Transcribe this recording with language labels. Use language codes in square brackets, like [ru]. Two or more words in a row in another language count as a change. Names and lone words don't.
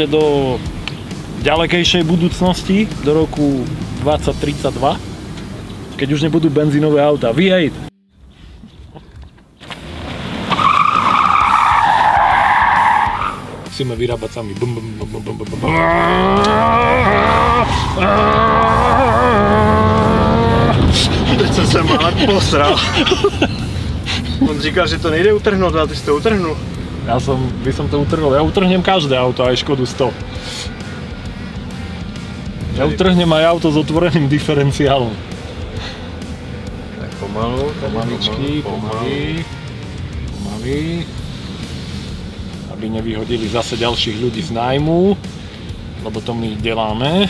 [sk] do ďalekejšej budúcnosti, do roku 2032, keď už nebudú benzínové autá. V8! Musíme vyrábať sami. [cs] Teď jsem se málo posral. On říkal, že to nejde utrhnout, ale ty jsi to utrhnul. [sk] by som to utrhol. Ja utrhnem každé auto, aj Škodu 100. Ja utrhnem aj auto s otvoreným diferenciálom. Tak pomalu, Pomaličky, pomaly. Aby nevyhodili zase ďalších ľudí z nájmu, lebo to my deláme.